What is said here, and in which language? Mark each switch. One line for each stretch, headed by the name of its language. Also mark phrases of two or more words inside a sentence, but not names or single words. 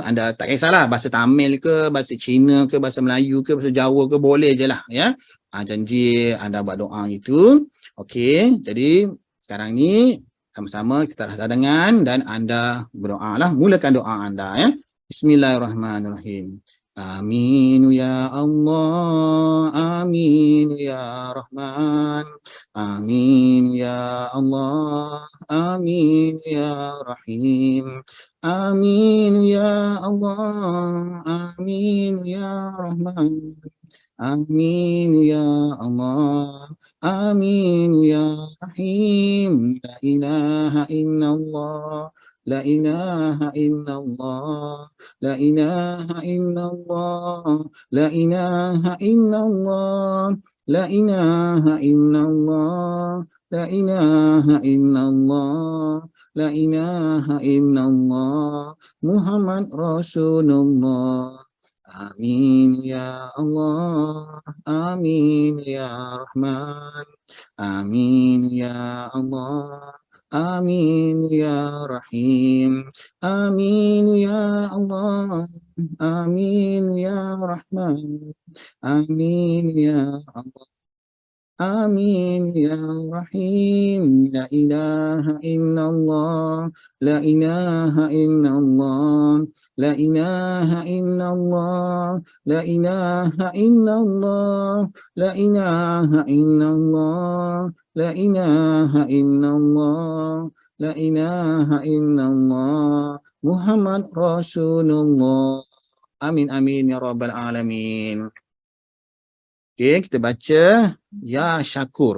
Malay: Anda tak kisahlah bahasa Tamil ke, bahasa Cina ke, bahasa Melayu ke, bahasa Jawa ke, boleh je lah ya. Janji anda buat doa itu. Okey. Jadi sekarang ni sama-sama kita dah dengan dan anda berdoa lah. Mulakan doa anda ya.
Arabic: Bismillahirrahmanirrahim. آمين يا الله، آمين يا رحمن، آمين يا الله، آمين يا رحيم، آمين يا الله، آمين يا رحمن، آمين يا الله، آمين يا رحيم. لا إله إلا الله، لا إله إلا الله، لا إله إلا الله، لا إله إلا الله، لا إله إلا الله، لا إله إلا الله، لا إله إلا الله، محمد رسول الله. آمين يا الله، آمين يا رحمن، آمين يا الله، آمين يا رحيم، آمين يا الله، آمين يا رحمن، آمين يا الله، آمين يا رحيم. لا إله إلا الله، لا إله إلا الله، لا إله إلا الله، لا إله إلا الله، لا إله إلا الله، لا إله إلا الله، لا إله إلا الله، محمد رسول الله. آمين آمين يا رب العالمين.
Malay: Okey, kita baca Ya Syakur.